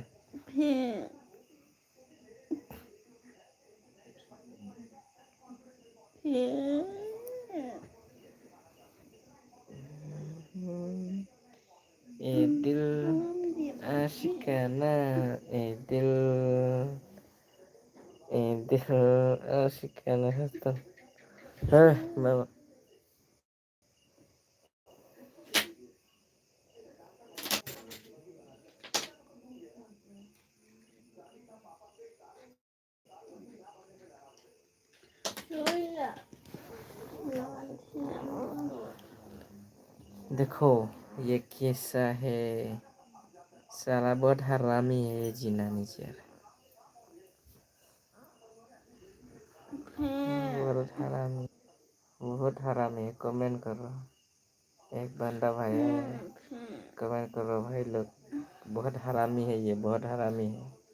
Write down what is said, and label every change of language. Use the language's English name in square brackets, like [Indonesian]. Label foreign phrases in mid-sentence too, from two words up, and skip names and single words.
[Vietnamese] Phết. Phết. [Hindi] ए दिल आशिकाना, ए दिल, ए दिल आशिकाना है तो। हाँ बाबा, [Vietnamese] Rồi là làm thế nào. [Hindi] देखो ये कैसा है, साला बहुत हरामी है ये जीना नीचे यार, बहुत हरामी है। कमेंट कर रहा एक बंदा भाई है, कमेंट कर रहा भाई लोग, बहुत हरामी है ये, बहुत हरामी है।